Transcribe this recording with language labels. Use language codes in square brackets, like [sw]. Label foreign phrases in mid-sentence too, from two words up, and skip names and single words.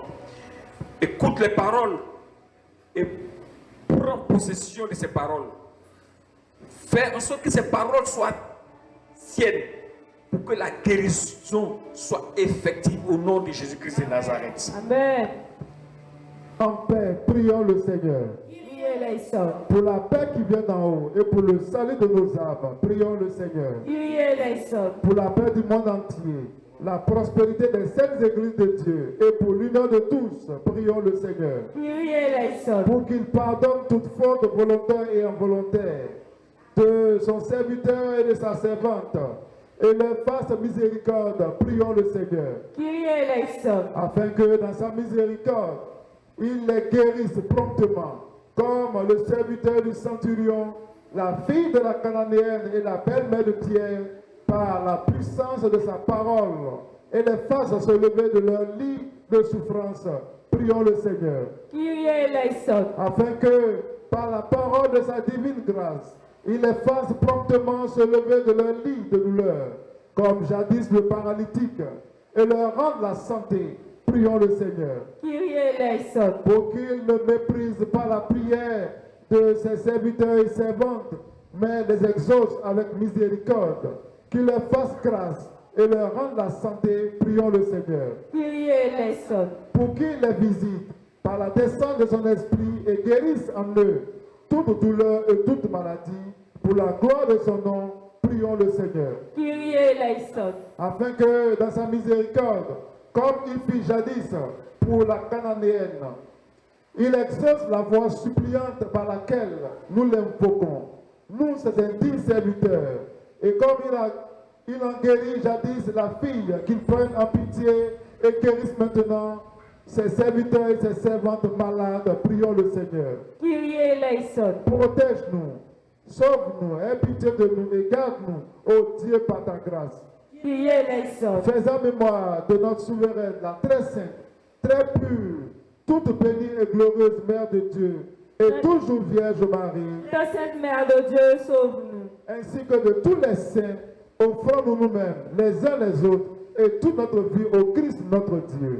[fr] Écoute les paroles et prends possession de ces paroles. Fais en sorte que ces paroles soient tiennes pour que la guérison soit effective au nom de Jésus-Christ de Nazareth. Amen. En paix, prions le Seigneur. [el] Κύριε ελέησον. [fr] Pour la paix qui vient d'en haut et pour le salut de nos âmes, prions le Seigneur. [el] Κύριε ελέησον. [fr] Pour la paix du monde entier, la prospérité des saintes églises de Dieu et pour l'union de tous, prions le Seigneur. [el] Κύριε ελέησον. [fr] Pour qu'il pardonne toute faute volontaire et involontaire de son serviteur et de sa servante et leur fasse miséricorde, prions le Seigneur. [el] Κύριε ελέησον. [fr] Afin que dans sa miséricorde, il les guérisse promptement, comme le serviteur du centurion, la fille de la Cananéenne et la belle-mère de Pierre, par la puissance de sa parole, et les fasse se lever de leur lit de souffrance. Prions le Seigneur. [el] Κύριε ελέησον. [fr] Afin que, par la parole de sa divine grâce, il les fasse promptement se lever de leur lit de douleur, comme jadis le paralytique, et leur rende la santé. Prions le Seigneur. [el] Κύριε ελέησον. [fr] Pour qu'il ne méprise pas la prière de ses serviteurs et servantes, mais les exauce avec miséricorde, qu'il leur fasse grâce et leur rende la santé, prions le Seigneur. [el] Κύριε ελέησον. [fr] Pour qu'il les visite par la descente de son esprit et guérisse en eux toute douleur et toute maladie, pour la gloire de son nom, prions le Seigneur. [el] Κύριε ελέησον. [fr] Afin que dans sa miséricorde, comme il fit jadis pour la Cananéenne, il exauce la voix suppliante par laquelle nous l'invoquons, nous ses intimes serviteurs, et comme il en guérit jadis la fille, qu'il prenne en pitié et guérisse maintenant ses serviteurs et ses servantes malades, prions le Seigneur. [el] Κύριε ελέησον. [fr] Protège-nous, sauve-nous, aie pitié de nous et garde-nous, ô Dieu, par ta grâce. [el] Κύριε ελέησον. [fr] Faisant mémoire de notre souveraine, la très sainte, très pure, toute bénie et glorieuse Mère de Dieu, et toujours Vierge Marie, Ta Sainte Mère de Dieu, sauve-nous. ainsi que de tous les saints, offrons-nous nous-mêmes, les uns les autres, et toute notre vie au Christ notre Dieu.